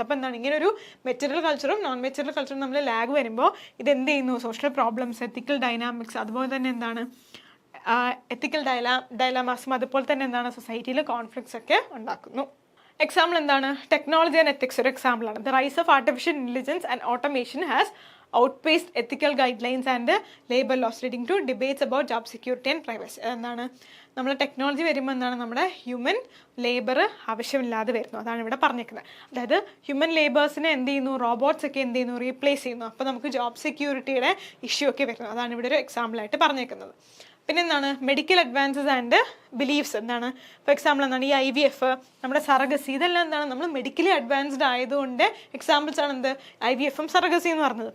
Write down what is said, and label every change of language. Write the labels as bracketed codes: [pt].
[ml] അപ്പോൾ എന്താണ് ഇങ്ങനെ ഒരു മെറ്റീരിയൽ കൾച്ചറും നോൺ മെറ്റീരിയൽ കൾച്ചറും നമ്മൾ ലാഗ് വരുമ്പോൾ ഇത് എന്ത് ചെയ്യുന്നു? സോഷ്യൽ പ്രോബ്ലംസ്, എത്തിക്കൽ ഡൈനാമിക്സ്, അതുപോലെ തന്നെ എന്താണ് എത്തിക്കൽ ഡൈലാമാസും അതുപോലെ തന്നെ എന്താണ് സൊസൈറ്റിയിൽ കോൺഫ്ലിക്ട്സ് ഒക്കെ ഉണ്ടാക്കുന്നു. എക്സാമ്പിൾ എന്താണ്? ടെക്നോളജി ആൻഡ് എത്തിക്സ് ഒരു എക്സാമ്പിളാണ്. [en] The rise of artificial intelligence and automation has outpaced ethical guidelines and labor laws leading to debates about job security and privacy. [ml] എന്താണ് നമ്മൾ ടെക്നോളജി വരുമ്പോൾ എന്താണ് നമ്മുടെ ഹ്യൂമൻ ലേബർ ആവശ്യമില്ലാതെ വരുന്നു. അതാണ് ഇവിടെ പറഞ്ഞേക്കുന്നത്. അതായത് ഹ്യൂമൻ ലേബേഴ്സിനെ എന്ത് ചെയ്യുന്നു? റോബോട്ട്സ് ഒക്കെ എന്ത് ചെയ്യുന്നു? റീപ്ലേസ് ചെയ്യുന്നു. അപ്പോൾ നമുക്ക് ജോബ് സെക്യൂരിറ്റിയുടെ ഇഷ്യൂ ഒക്കെ വരുന്നു. അതാണ് ഇവിടെ ഒരു എക്സാമ്പിളായിട്ട് പറഞ്ഞേക്കുന്നത്. പിന്നെ എന്താണ് മെഡിക്കൽ അഡ്വാൻസസ് ആൻഡ് ബിലീഫ്സ്. എന്താണ് ഫോർ എക്സാമ്പിൾ എന്താണ് ഈ IVF, നമ്മുടെ സർഗസി, ഇതെല്ലാം എന്താണ് നമ്മൾ മെഡിക്കലി അഡ്വാൻസ്ഡ് ആയതുകൊണ്ട് എക്സാമ്പിൾസ് ആണ് എന്ത് IVF-ഉം സർഗസി എന്ന് പറഞ്ഞത്.